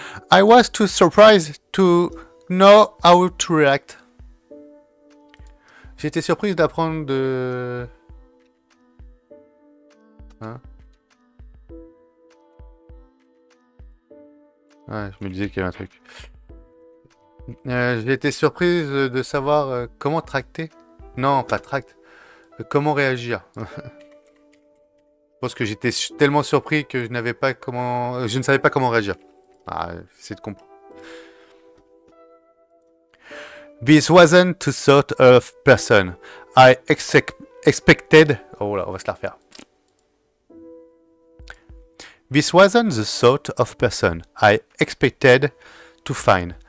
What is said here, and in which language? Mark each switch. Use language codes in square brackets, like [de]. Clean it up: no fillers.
[en] I was too surprised to know how to react. [fr] J'étais surprise d'apprendre de... Hein? Ouais, je me disais qu'il y avait un truc. J'ai été surprise de savoir comment tracter. Non, pas tract. Comment réagir. Je pense que j'étais tellement surpris que je n'avais pas comment... Je ne savais pas comment réagir. Ah, c'est de comprendre. [en] This wasn't the sort of person I expected... [fr] Oh là, on va se la refaire. [en] This wasn't the sort of person I expected to find.